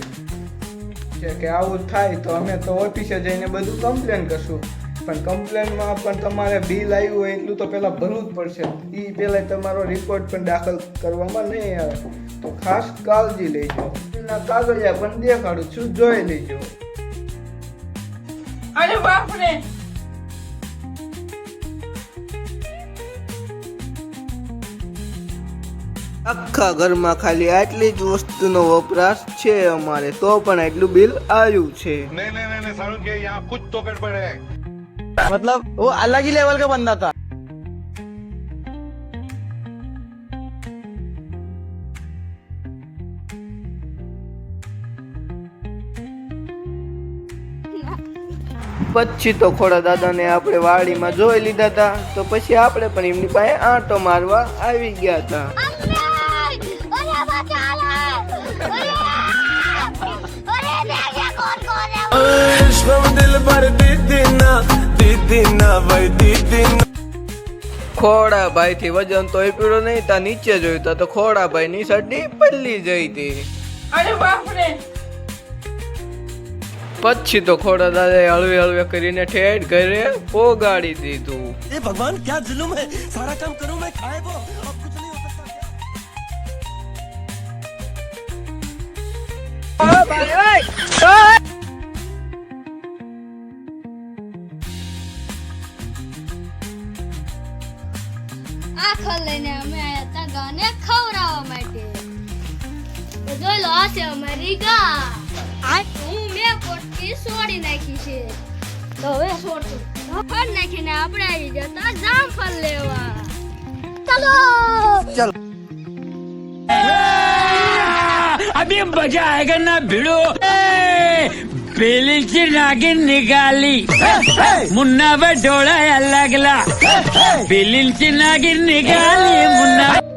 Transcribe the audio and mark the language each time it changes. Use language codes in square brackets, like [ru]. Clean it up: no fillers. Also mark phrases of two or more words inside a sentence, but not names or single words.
[gu] જે કે આવું થાય તો અમે તો ઓફિસે જઈને બધું કમ્પ્લેન કરશું, પણ કમ્પ્લેનમાં પણ તમારે બિલ આવ્યું હોય એટલું તો પહેલાં ભરવું જ પડશે. એ પહેલાં તમારો રિપોર્ટ પણ દાખલ કરવામાં નહીં આવે. તો ખાસ કાળજી લેજો. એના કાગળિયા પણ દેખાડું છું, જોઈ લેજો. [hi] अरे बाप रे. [gu] આખા ઘરમાં ખાલી આટલી જ વસ્તુનો વપરાશ છે અમારે, તો પણ આટલું બિલ આવ્યું છે. [hi] नहीं नहीं नहीं सारुण के यहाँ कुछ तो गड़बड़ है. मतलब वो अलग ही लेवल का बंदा था. [gu] પછી તો ખોડા દાદાને આપણે વાડીમાં જોઈ લીધા હતા, તો પછી આપણે પણ એમની પાસે આંટો મારવા આવી ગયા હતા. ખોડાભાઈ થી વજન તો પીડો નહીં, તા નીચે જોયું તો ખોડાભાઈ ની સડી પલ્લી જઈ હતી. [hi] अरे बाप रे. [gu] પછી તો ખોડા દાદાએ હળવે હળવે કરીને ઠેઠ ઘરે પોગાડી દીધું. [hi] ए भगवान क्या जुल्म है, सारा काम करूं मैं खाए वो, अब कुछ नहीं हो सकता क्या? [gu] આખો લઈને અમે આયા તા ગાને ખવડાવવા માટે. તો જોઈ લો, આ છે અમારી ગા. હું મેં પોટકી સોડી નાખી છે. તો હવે સોડશું. ફળ નાખીને આપણે આવી જતા જામફળ લેવા. ચલો [hi] अभी मजा आएगा ना भिड़ो. पेली से नागिन निकाली मुन्ना बटोड़ा लगला. पेली से नागिन निकाली मुन्ना.